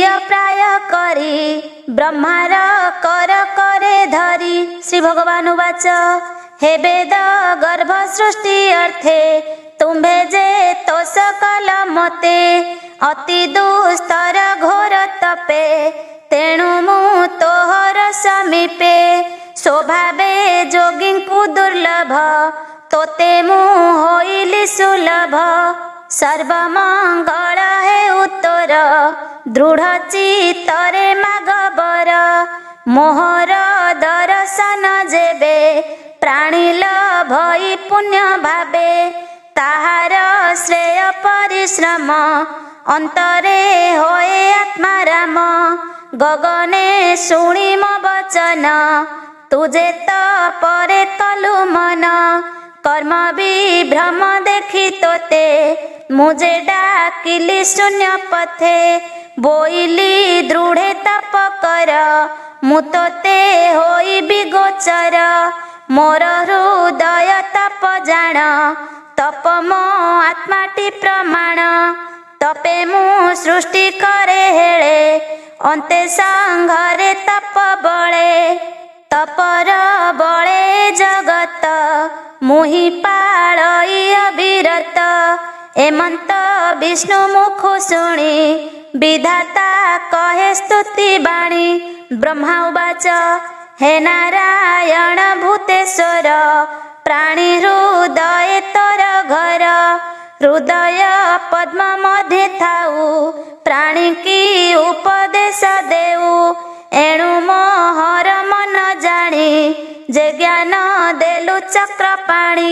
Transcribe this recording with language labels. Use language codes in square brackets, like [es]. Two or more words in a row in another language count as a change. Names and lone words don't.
[or] ପ୍ରାୟ କରି ବ୍ରହ୍ମାର କର କରେ ଧରି ଶ୍ରୀ ଭଗବାନ ଉବାଚ ହେ ବେଦ ଗର୍ଭ ସୃଷ୍ଟି ଅର୍ଥେ ତୁମ୍ଭେ ଯେ ତୋଷ କଲ ମତେ ଅତି ଦୁସ୍ତର ଘୋର ତପେ ତେଣୁ ମୁଁ ତୋହର ସମୀପେ ସ୍ୱଭାବେ ଯୋଗୀଙ୍କୁ ଦୁର୍ଲଭ ତୋତେ ମୁଁ ହୋଇଲି ସୁଲଭ ସର୍ବମଙ୍ଗଳ ହେ ଉତ୍ତର ଦୃଢ଼ ଚିତ୍ତରେ ମାଗବର ମୋହର ଦର୍ଶନ ଯେବେ ପ୍ରାଣିଲ ଭଇ ପୁଣ୍ୟ ଭାବେ ତାହାର ଶ୍ରେୟ ପରିଶ୍ରମ ଅନ୍ତରେ ହୋଏ ଆତ୍ମାରାମ ଗଗନେ ଶୁଣି ମୋ ବଚନ ତୁଝେ ତୋ ପରେ କଲୁ ମନ କର୍ମ ବିଭ୍ରମ ଦେଖି ତୋତେ ମୁଝେ ଡାକିଲି ଶୂନ୍ୟ ପଥେ ବୋଇଲି ଦୃଢ଼େ ତପ କର ମୁଁ ତୋତେ ହୋଇ ବିଗୋଚର ମୋର ହୃଦୟ ତପ ଜାଣ ତପ ମୋ ଆତ୍ମାଟି ପ୍ରମାଣ ତପେ ମୁଁ ସୃଷ୍ଟି କରେ ହେଳେ ଅନ୍ତେ ସଂଘରେ ତପ ବଳେ ତପର ବଳେ ଜଗତ ମୁହିଁ ପାଳଇ ଅବିରତ ଏମନ୍ତ ବିଷ୍ଣୁ ମୁଖ ଶୁଣି ବିଧାତା କହେ ସ୍ତୁତି ବାଣୀ। ବ୍ରହ୍ମା ଉବାଚ ହେ ନାରାୟଣ ଭୂତେଶ୍ୱର ପ୍ରାଣୀ ହୃଦୟ ତୋର ଘର। ହୃଦୟ ପଦ୍ମ ମଧ୍ୟ ଥାଉ ପ୍ରାଣୀ କି ଉପଦେଶ ଦେଉ। ଏଣୁ ମୋହର ମନ ଜାଣି ଯେ ଜ୍ଞାନ ଦେଲୁ ଚକ୍ର ପାଣି।